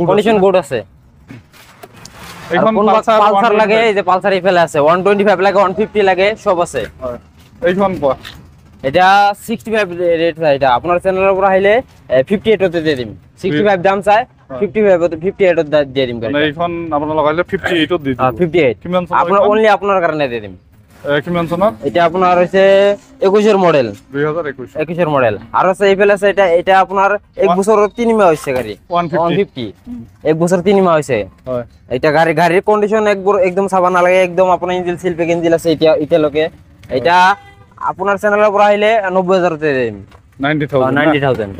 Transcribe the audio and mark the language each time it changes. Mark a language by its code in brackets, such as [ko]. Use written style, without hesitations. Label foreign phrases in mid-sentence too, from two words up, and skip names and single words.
[bn] কন্ডিশন গুড আছে এখন পালসার লাগে এই যে পালসার এই ফেলা আছে 125 লাগে 150 লাগে সব আছে এইখন কো এটা 65 রেট চাই এটা আপনার চ্যানেলের উপর আইলে 58 হতে দিয়ে দিম 65 দাম চাই 55 হতে 58 দিয়ে দিম মানে এইখন আপনার লাগাইলে 58 দি দিম 58 [as] কিমান [bn] আপনার অনলি আপনার কারণে দিয়ে দিম [as] কিমান চনৰ [bn] এটা আপনার হইছে 21 এর মডেল 2021 এর মডেল আর আছে এই ফেলা আছে এটা আপনার 1 বছর 3 মাস হইছে গাড়ি 150 1 বছর 3 মাস হইছে [as] হয় [bn] এটা গাড়ির কন্ডিশন একদম সাবান না লাগে একদম আপনার ইঞ্জিন সিলপে ইঞ্জিন আছে এটা লোকে এটা আপনার চ্যানেলের উপর আইলে 90000 তে দিম 90000